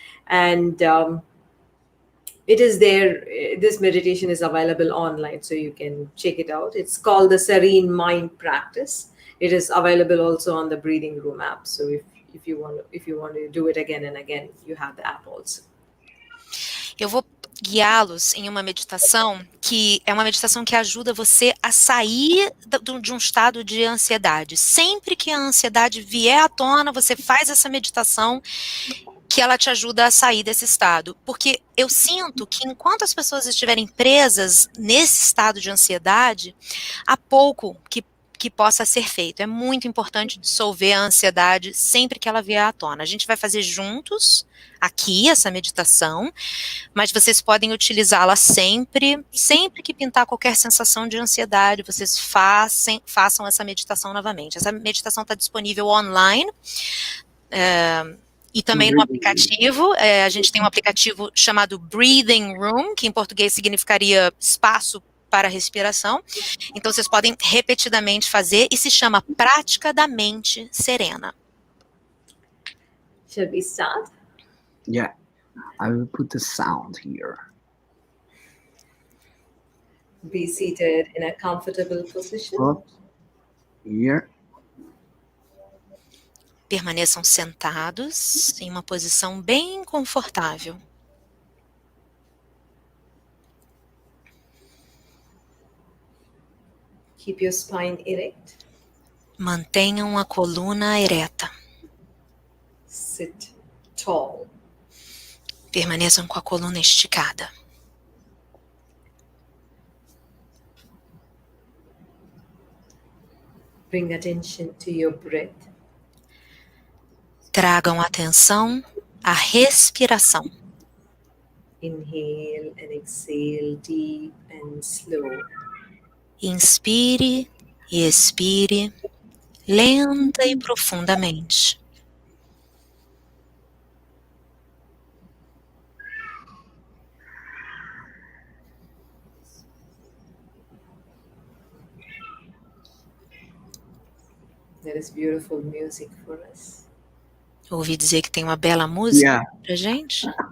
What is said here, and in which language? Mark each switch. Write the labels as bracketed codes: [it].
[en] And it is there. This meditation is available online, so you can check it out. It's called the Serene Mind Practice. It is available also on the Breathing Room app. So if you want to do it again and again, you have the app also. [pt] Eu vou guiá-los em uma meditação que é uma meditação que ajuda você a sair de um estado de ansiedade. Sempre que a ansiedade vier à tona, você faz essa meditação que ela te ajuda a sair desse estado. Porque eu sinto que enquanto as pessoas estiverem presas nesse estado de ansiedade, há pouco que possa ser feito. É muito importante dissolver a ansiedade sempre que ela vier à tona. A gente vai fazer juntos aqui essa meditação, mas vocês podem utilizá-la sempre que pintar qualquer sensação de ansiedade, vocês façam essa meditação novamente. Essa meditação está disponível online, e também no aplicativo. A gente tem um aplicativo chamado Breathing Room, que em português significaria espaço para respiração. Então, vocês podem repetidamente fazer e se chama Prática da Mente Serena. [en] Shall we start? Yeah, I will put the sound here. Be seated in a comfortable position. Oh, here. [pt] Permaneçam sentados em uma posição bem confortável. [en] Keep your spine erect. [pt] Mantenham a coluna ereta. [en] Sit tall. [pt] Permaneçam com a coluna esticada. [en] Bring attention to your breath. [pt] Tragam atenção à respiração. [en] Inhale and exhale deep and slow. [pt] Inspire e expire lenta e profundamente. [en] There is beautiful music for us. [pt] Ouvi dizer que tem uma bela música pra gente.